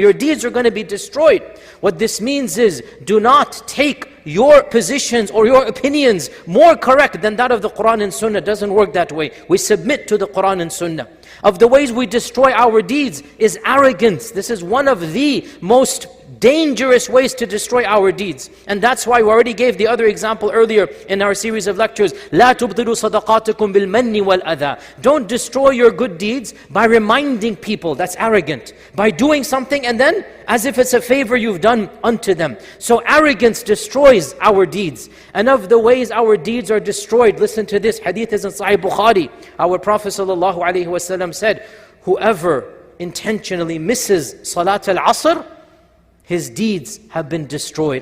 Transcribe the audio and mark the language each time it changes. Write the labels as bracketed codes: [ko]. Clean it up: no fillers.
[en] Your deeds are going to be destroyed. What this means is, do not take your positions or your opinions more correct than that of the Quran and Sunnah. It doesn't work that way. We submit to the Quran and Sunnah. Of the ways we destroy our deeds is arrogance. This is one of the most dangerous ways to destroy our deeds. And that's why we already gave the other example earlier in our series of lectures. [ar] لا تبطلوا صدقاتكم بالمن والأذى. [en] Don't destroy your good deeds by reminding people. That's arrogant. By doing something and then as if it's a favor you've done unto them. So arrogance destroys our deeds. And of the ways our deeds are destroyed, listen to this. Hadith is in Sahih Bukhari. Our Prophet ﷺ said, whoever intentionally misses Salat al-Asr, his deeds have been destroyed.